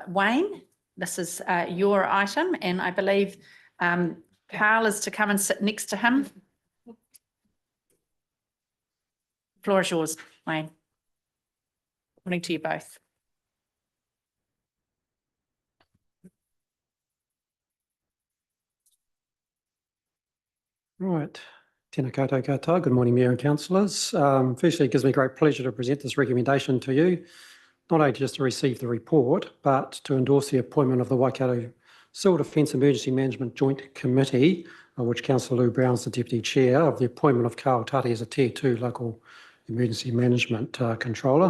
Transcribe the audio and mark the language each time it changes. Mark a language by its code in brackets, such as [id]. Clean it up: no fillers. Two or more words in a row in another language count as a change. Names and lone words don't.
[en] Wayne, this is your item, and I believe Carl is to come and sit next to him. Floor is yours, Wayne. Morning to you both. Right. [mi] Tēnā koutou katoa. [en] Good morning, Mayor and Councillors. Firstly, it gives me great pleasure to present this recommendation to you, not only just to receive the report, but to endorse the appointment of the Waikato Civil Defence Emergency Management Joint Committee, of which Councillor Lou Brown is the Deputy Chair, of the appointment of Carl Tati as a Tier 2 Local Emergency Management Controller.